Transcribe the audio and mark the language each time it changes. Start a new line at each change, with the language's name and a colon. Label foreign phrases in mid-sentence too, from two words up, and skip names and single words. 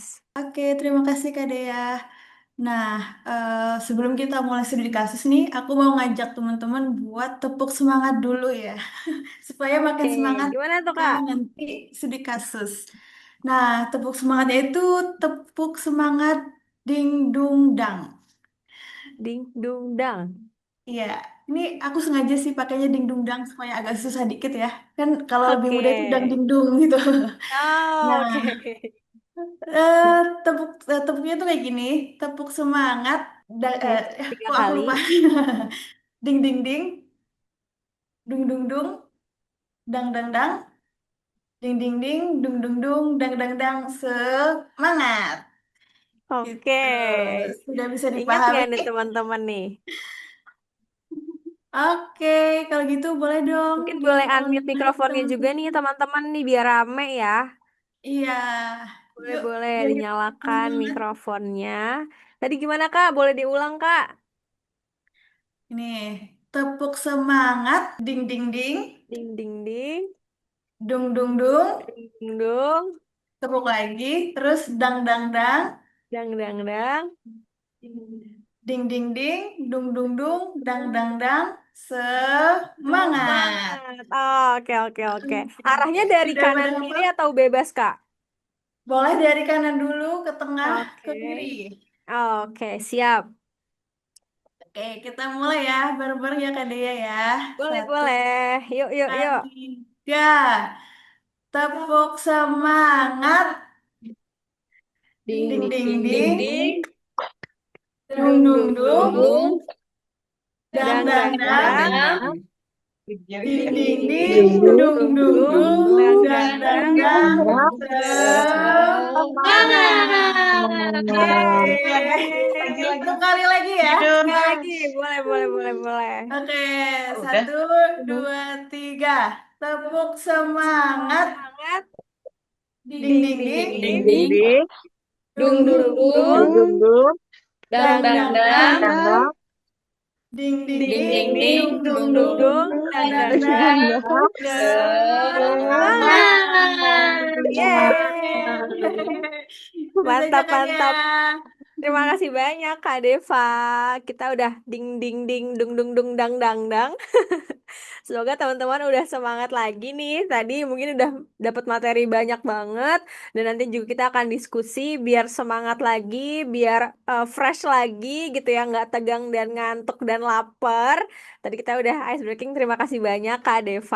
Indonesian: Oke, terima kasih Kak Dea. Nah, sebelum kita mulai studi kasus nih, aku mau ngajak teman-teman buat tepuk semangat dulu ya, supaya makin Oke, semangat gimana tuh ketika Kak? nanti studi kasus. Nah, tepuk semangatnya itu tepuk semangat ding dung dang. Ding dung dang. Iya, ini aku sengaja sih pakainya ding dung dang supaya agak susah dikit ya. Kan kalau lebih Oke. muda itu dang ding dung gitu. Oh, Nah, oke. eh, tepuknya tuh kayak gini, tepuk semangat. Oke, 3 Kok aku kali. lupa? Ding ding ding, dung dung dung, dang dang dang, ding ding ding, dung dung dung, dang dang dang. Semangat. Oke. Gitu. Sudah bisa Ingat dipahami? nggak nih teman-teman nih? Oke, kalau gitu boleh dong Mungkin boleh unmute diulang lagi mikrofonnya juga nih teman-teman. teman-teman nih biar rame ya. Iya, yuk Boleh-boleh biar kita dinyalakan semangat. mikrofonnya. Tadi gimana Kak? Boleh diulang Kak? Ini tepuk semangat, ding ding ding, Ding ding ding. dung dung dung, Ding dong. tepuk lagi, terus dang dang dang, Dang dang dang. ding ding ding, dung dung dung, dang dang dang, semangat. Semangat. Oh, oke oke oke. Arahnya dari Sudah pada kanan kiri hafal? atau bebas Kak? Boleh dari kanan dulu ke tengah ke Oke. kiri. Oke, siap. Oke, kita mulai ya, bareng-bareng ya Kak Dea ya. Boleh, Satu, boleh. Yuk, yuk, dua, yuk. tiga. Tepuk semangat, Ding, ding ding, ding ding, ding, ding, ding. dung Dung, dung dung, dung, dung. dang Dang, dang dang, dang, dang. ding Ding, ding ding, ding, ding. Dung, dung dung, dung dung. dung, Dang, dang dang, dang dang. dang, Semangat. semangat. Yeay. Satu kali lagi ya. Sekali lagi. Boleh, boleh, boleh, boleh. Oke, Udah. satu, dua, tiga. Tepuk semangat, Semangat. ding Ding, ding ding, ding, ding, ding. Dung, dung dung, dung dung. dung, Dang, dang dang, dang dang. dang, ding ding Ding, ding, ding, ding. dung dung Dung, dung, dung, dung. Dang, dang dang, dang, dang. semangat. Semangat. Yeay. Itu saja Mantap, Kak mantap. Dea. Terima kasih banyak Kak Deva. Kita udah ding ding ding dung dung dung dang dang dang. Semoga teman-teman udah semangat lagi nih. Tadi mungkin udah dapat materi banyak banget dan nanti juga kita akan diskusi biar semangat lagi, biar fresh lagi gitu ya, nggak tegang dan ngantuk dan lapar. Tadi kita udah
English: ice breaking.
Indonesian: Terima kasih banyak Kak Deva.